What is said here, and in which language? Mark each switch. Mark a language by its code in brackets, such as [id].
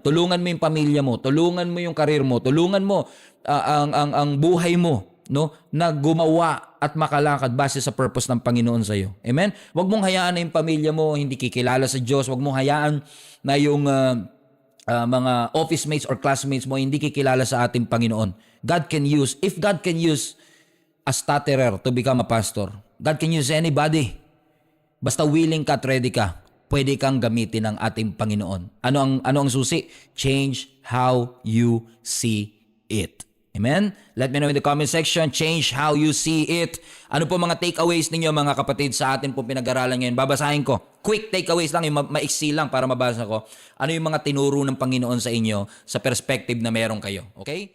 [tl] Tulungan mo yung pamilya mo, tulungan mo yung karir mo, tulungan mo ang buhay mo, no, na gumawa at makalakad base sa purpose ng Panginoon sa iyo. Amen? Huwag mong hayaan na yung pamilya mo hindi kikilala sa Diyos. Huwag mong hayaan na yung mga office mates or classmates mo hindi kikilala sa ating Panginoon. [en] If God can use a stutterer to become a pastor, God can use anybody. [tl] Basta willing ka at ready ka, pwede kang gamitin ng ating Panginoon. Ano ang susi? [en] Change how you see it. Amen? Let me know in the comment section, change how you see it. [tl] Ano po mga takeaways ninyo mga kapatid sa atin po pinag-aralan ngayon? Babasahin ko. Quick takeaways lang, yung maiksi lang para mabasa ko. Ano yung mga tinuro ng Panginoon sa inyo sa perspective na meron kayo? Okay?